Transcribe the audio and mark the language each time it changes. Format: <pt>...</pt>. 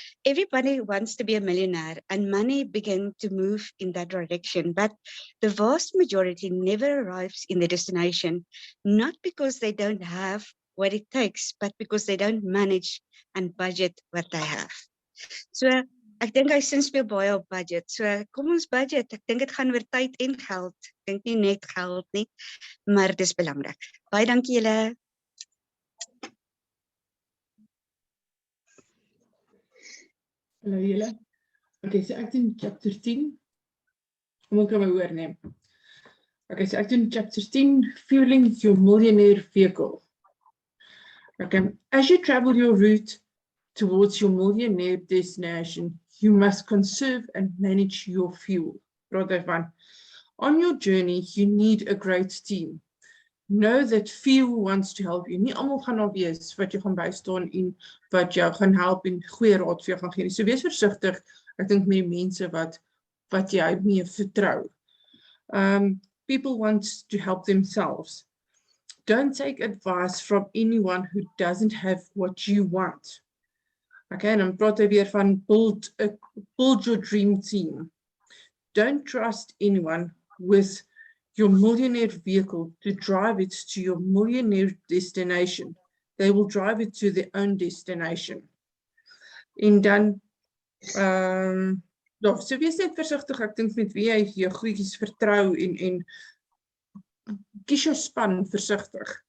<en>Everybody wants to be a millionaire and money begin to move in that direction, but the vast majority never arrives in their destination, not because they don't have what it takes, but because they don't manage and budget what they have.</en> <af>So, ek dink hy speel baie op budget. So kom ons budget. Ek dink dit gaan oor tyd en geld. Ek dink nie net geld nie, maar dis belangrik. Baie dankie julle. Hallo julle. Okay, so ek doen chapter 10. Kom ek kan my hoor neem. Okay, so ek doen chapter 10,</af> <en>fueling your millionaire vehicle. Okay, as you travel your route towards your millionaire destination, you must conserve and manage your fuel. On your journey, you need a great team. Know that fuel wants to help you.</en> <af>Nie almal gaan nou wees wat jy gaan bystaan en wat jou gaan help en goeie raad vir jou gaan gee. So wees versigtig, ek dink met die mense wat jy mee vertrou.</af> <en>People want to help themselves. Don't take advice from anyone who doesn't have what you want.</en> <af>Okay, en dan praat hy weer van</af> <en>build your dream team. Don't trust anyone with your millionaire vehicle to drive it to your millionaire destination. They will drive it to their own destination.</en> <af>En dan, so wees net versigtig, ek dink met wie jy jou goedjies vertrou en kies jou span versigtig.</af>